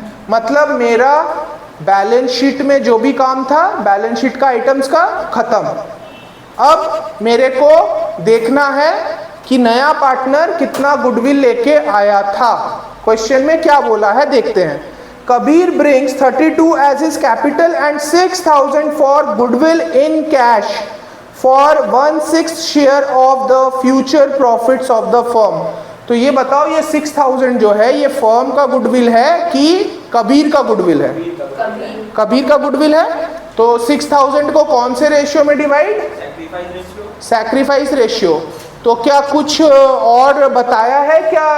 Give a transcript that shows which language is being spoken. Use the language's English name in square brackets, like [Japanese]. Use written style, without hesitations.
[Hindi] मतलब मेरा balance sheet में जो भी काम था, बैलेंस शीट का आइटम्स का खत्म। अब मेरे को देखना है कि नया पार्टनर कितना गुडविल लेके आया था। क्वेश्चन में क्या बोला है देखते हैं। [English] Kabir brings 32 as his capital and 6,000 for goodwill in cash for 1/6 share of the future profits of the firm। [Hindi] तो ये बताओ ये 6,000 जो है ये फर्म का गुडविल है कि कबीर का गुडविल है? कबीर का गुडविल है। तो 6,000 को कौन से रेशियो में डिवाइड? Sacrifice ratio. तो क्या कुछ और बताया है क्या?